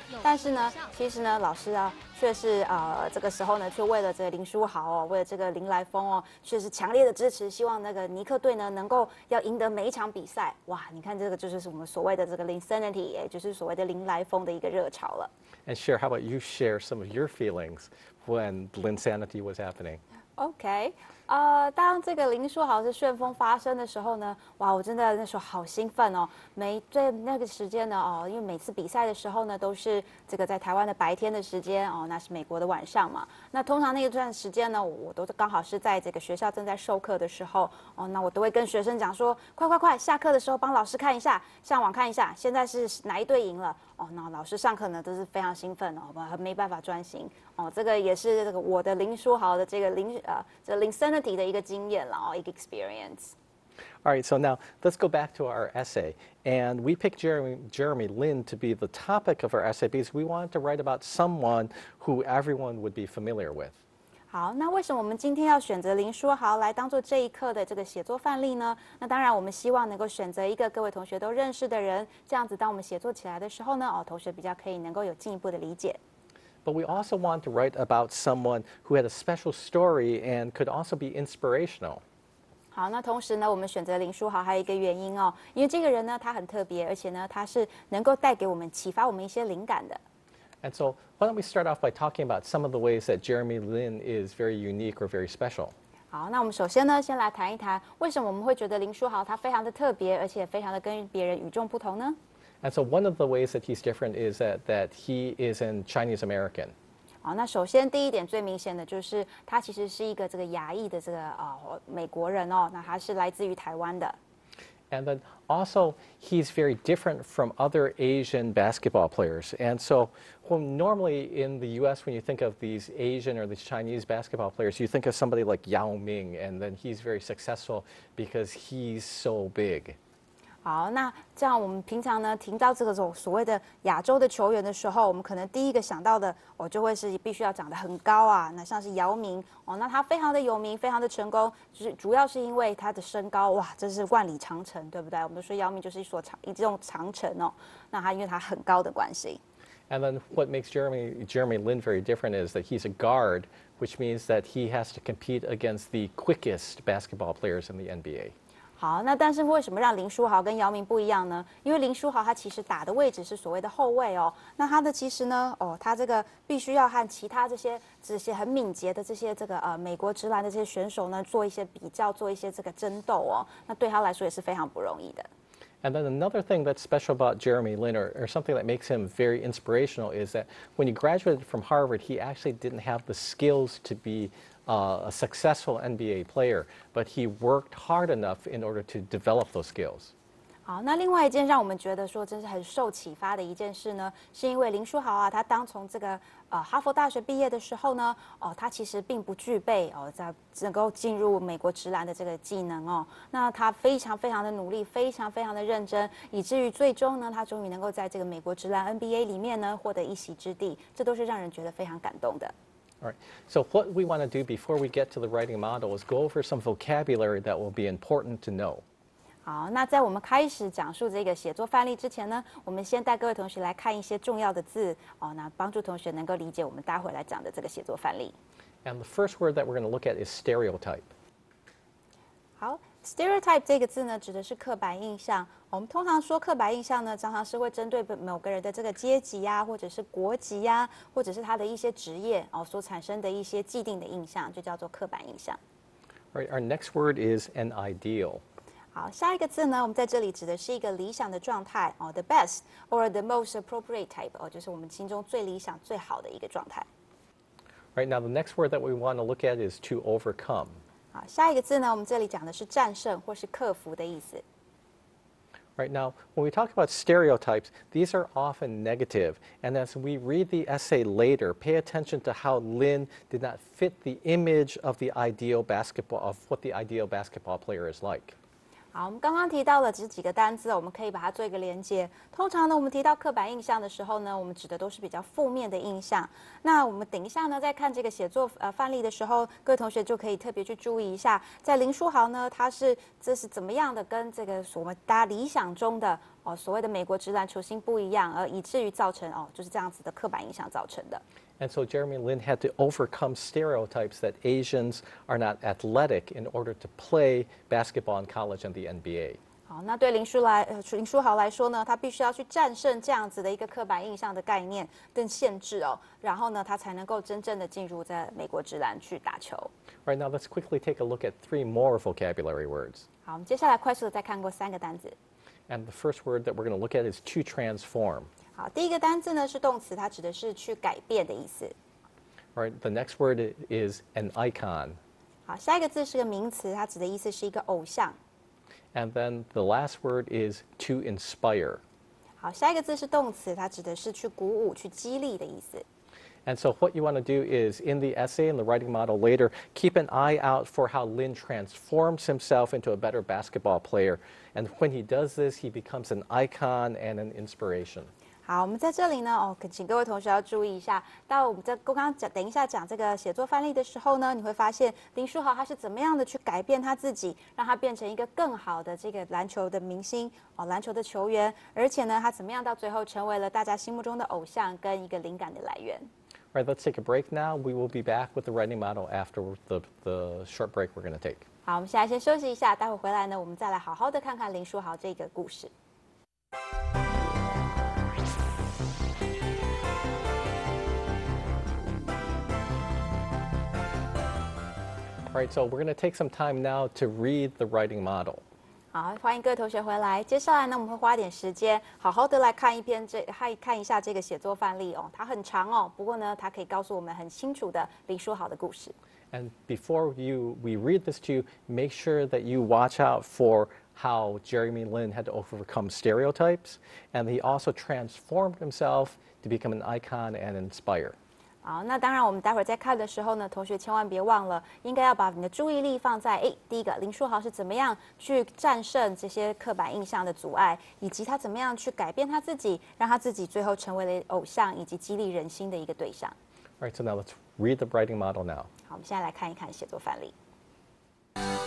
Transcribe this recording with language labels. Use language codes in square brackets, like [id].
[zh] 但是呢，其实呢，老师啊，却是这个时候呢，却为了这个林书豪哦，为了这个林来疯哦，却是强烈的支持，希望那个尼克队呢能够要赢得每一场比赛。哇，你看这个就是我们所谓的这个Linsanity，也就是所谓的林来疯的一个热潮了。 [en] And Cher, how about you share some of your feelings when Linsanity was happening? [zh] OK，当这个林书豪是旋风发生的时候呢，哇，我真的那时候好兴奋哦。在那个时间呢，因为每次比赛的时候呢，都是这个在台湾的白天的时间哦，那是美国的晚上嘛。那通常那一段时间呢，我都刚好是在这个学校正在授课的时候哦，那我都会跟学生讲说，快，下课的时候帮老师看一下，上网看一下，现在是哪一队赢了哦。那老师上课呢都是非常兴奋哦，没办法专心哦。这个也是这个我的林书豪的这个Linsanity 的一个经验了哦，一个 experience。 [en] All right, so now let's go back to our essay. And we picked Jeremy Lin to be the topic of our essay because we wanted to write about someone who everyone would be familiar with. [zh] 好，那为什么我们今天要选择林书豪来当做这一课的这个写作范例呢？那当然，我们希望能够选择一个各位同学都认识的人，这样子当我们写作起来的时候呢，同学比较可以能够有进一步的理解。 [en] But we also want to write about someone who had a special story and could also be inspirational. [zh] 好，那同时呢，我们选择林书豪还有一个原因哦，因为这个人呢，他很特别，而且呢，他是能够带给我们启发我们一些灵感的。 [en] And so why don't we start off by talking about some of the ways that Jeremy Lin is very unique or very special? [zh] 好，那我们首先呢，先来谈一谈为什么我们会觉得林书豪他非常的特别，而且非常的跟别人与众不同呢？ [en] And so one of the ways that he's different is that he is an Chinese American. [zh] 好，那首先第一点最明显的就是他其实是一个这个亚裔的这个美国人哦，那他是来自于台湾的。 [en] And then also, he's very different from other Asian basketball players. And so, normally in the U.S., when you think of these Asian or these Chinese basketball players, you think of somebody like Yao Ming, and then he's very successful because he's so big. [zh] 好，那这样我们平常呢听到这种所谓的亚洲的球员的时候，我们可能第一个想到的就会是必须要长得很高啊。那像是姚明那他非常的有名，非常的成功，就是主要是因为他的身高，哇，这是万里长城，对不对？我们都说姚明就是一种长城哦。那他因为他很高的关系。 [en] And then what makes Jeremy Lin very different is that he's a guard, which means that he has to compete against the quickest basketball players in the NBA. [zh] 好，那但是为什么让林书豪跟姚明不一样呢？因为林书豪他其实打的位置是所谓的后卫哦，那他的其实呢，他这个必须要和其他这些很敏捷的这些美国职篮的这些选手呢做一些比较，做一些这个争斗哦，那对他来说也是非常不容易的。 [en] And then another thing that's special about Jeremy Lin, or something that makes him very inspirational, is that when he graduated from Harvard, he actually didn't have the skills to be a successful NBA player, but he worked hard enough in order to develop those skills. [zh] 好，那另外一件让我们觉得说真是很受启发的一件事呢，是因为林书豪啊，他当从这个哈佛大学毕业的时候呢，他其实并不具备在能够进入美国职篮的这个技能哦。那他非常非常的努力，非常非常的认真，以至于最终呢，他终于能够在这个美国职篮 NBA 里面呢获得一席之地，这都是让人觉得非常感动的。 [en] All right. So what we want to do before we get to the writing model is go over some vocabulary that will be important to know. [zh] 好，那在我们开始讲述这个写作范例之前呢，我们先带各位同学来看一些重要的字哦，那帮助同学能够理解我们待会来讲的这个写作范例。 [en] And the first word that we're going to look at is stereotype. [zh] 好 ，stereotype 这个字呢，指的是刻板印象。我们通常说刻板印象呢，常常是会针对某个人的这个阶级呀，或者是国籍呀，或者是他的一些职业所产生的一些既定的印象，就叫做刻板印象。 [en] All right. Our next word is an ideal. [zh] 好，下一个字呢，我们在这里指的是一个理想的状态， [en] the best or the most appropriate type， [zh] 就是我们心中最理想、最好的一个状态。 [en] Right now, the next word that we want to look at is to overcome. [zh] 好，下一个字呢，我们这里讲的是战胜或是克服的意思。 [en] Right now, when we talk about stereotypes, these are often negative. And as we read the essay later, pay attention to how Lin did not fit the image of what the ideal basketball player is like. [zh] 好，我们刚刚提到了这几个单字，我们可以把它做一个连接。通常呢，我们提到刻板印象的时候呢，我们指的都是比较负面的印象。那我们等一下呢，在看这个写作范例的时候，各位同学就可以特别去注意一下，在林书豪呢，这是怎么样的跟这个我们大家理想中的所谓的美国职篮球星不一样，而以至于造成就是这样子的刻板印象造成的。 [en] And so Jeremy Lin had to overcome stereotypes that Asians are not athletic in order to play basketball in college and the NBA. [zh] 好，那对林书豪来说呢，他必须要去战胜这样子的一个刻板印象的概念跟限制哦，然后呢，他才能够真正的进入在美国职篮去打球。 [en] Right now, let's quickly take a look at 3 more vocabulary words. [zh] 好，我们接下来快速的再看过3个单字。 [en] And the first word that we're going to look at is to transform. [zh] 好，第一个单字呢是动词，它指的是去改变的意思。 [en] All right, the next word is an icon. [zh] 好，下一个字是个名词，它指的意思是一个偶像。 [en] And then the last word is to inspire. [zh] 好，下一个字是动词，它指的是去鼓舞、去激励的意思。 [en] And so what you want to do is, in the essay and the writing model later, keep an eye out for how Lin transforms himself into a better basketball player. And when he does this, he becomes an icon and an inspiration. [zh] 好，我们在这里呢，请各位同学要注意一下。到我们在刚刚等一下讲这个写作范例的时候呢，你会发现林书豪他是怎么样的去改变他自己，让他变成一个更好的这个篮球的明星篮球的球员，而且呢，他怎么样到最后成为了大家心目中的偶像跟一个灵感的来源。 [en] All right, let's take a break now. We will be back with the writing model after the short break we're going to take. [zh] 好，我们现在先休息一下，待会回来呢，我们再来好好的看看林书豪这个故事。 [en] All right, so we're going to take some time now to read the writing model. [zh] 好，欢迎各位同学回来。接下来呢，我们会花点时间，好好的来看一下这个写作范例哦。它很长哦，不过呢，它可以告诉我们很清楚的林书豪的故事。 [en] And before we read this to you, make sure that you watch out for how Jeremy Lin had to overcome stereotypes, and he also transformed himself to become an icon and inspire. [zh] 好，那当然，我们待会儿在看的时候呢，同学千万别忘了，应该要把你的注意力放在第一个林书豪是怎么样去战胜这些刻板印象的阻碍，以及他怎么样去改变他自己，让他自己最后成为了偶像，以及激励人心的一个对象。 [en] All right, so now let's read the writing model now. [zh] 好，我们现在来看一看写作范例。